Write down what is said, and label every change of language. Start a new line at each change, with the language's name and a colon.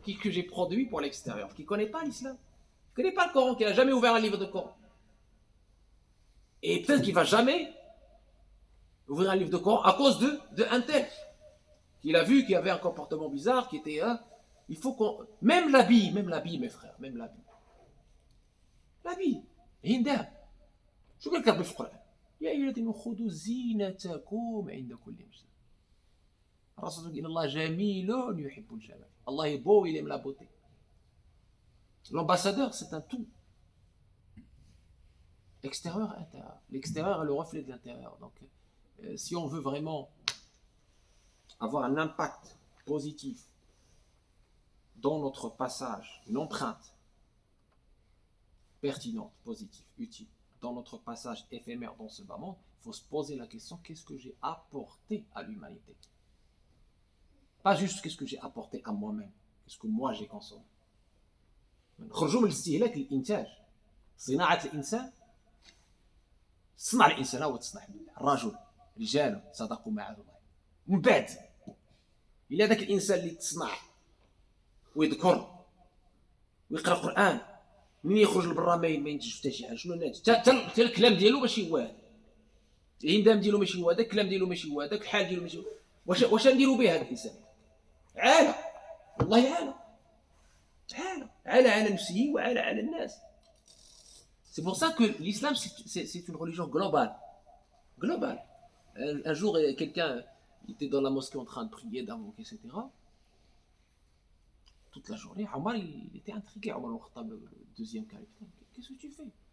French: Qu'est-ce que j'ai produit pour l'extérieur? Qui ne connaît pas l'islam, qui ne connaît pas le Coran, qui n'a jamais ouvert un livre de Coran. Et peut-être qu'il ne va jamais ouvrir un livre de Coran à cause de un tel. Qu'il a vu qu'il y avait un comportement bizarre, qui était... il faut qu'on... Même l'habit, mes frères, même l'habit. L'habit. Hindam.
Arabic: شو قال لك في القرآن؟ يا أيها الذين خذوا زينتكم عند كل مسجد. الرسول يقول إن الله جميل يحب الجمال.
French: Allah est beau, il aime la beauté. L'ambassadeur, c'est un tout. Extérieur, intérieur. L'extérieur est le reflet de l'intérieur. Donc, si on veut vraiment avoir un impact positif dans notre passage, une empreinte pertinente, positive, utile, dans notre passage éphémère dans ce bas monde, il faut se poser la question, qu'est-ce que j'ai apporté à l'humanité? Pas juste qu'est-ce que j'ai apporté à moi-même, qu'est-ce que moi j'ai consommé.
Arabic: خرجوا من الاستهلاك للإنتاج. صناعة الإنسان صنع الإنسان هو تصنع الرجل رجال صدقوا ما عهد الله. من بعد إلا ذاك الإنسان اللي تصنع ويذكر ويقرأ القرآن من يخرج لبرا ما ينتجش حتى شي حاجة. شنو ناتج؟ حتى الكلام ديالو ماشي هو هذا، الهندام ديالو ماشي هو هذا، الكلام ديالو ماشي هو هذاك، الحال ديالو ماشي هو. واش نديرو به هذا الإنسان؟ عالة، والله عالة على نفسه وعلى الناس.
French: C'est pour ça que l'islam c'est une religion globale. Un jour quelqu'un était dans la mosquée en train de prier, d'invoquer, etc. Toute la journée, Omar il était intrigué. Omar al-Khattab, le deuxième calife. Qu'est-ce que tu fais?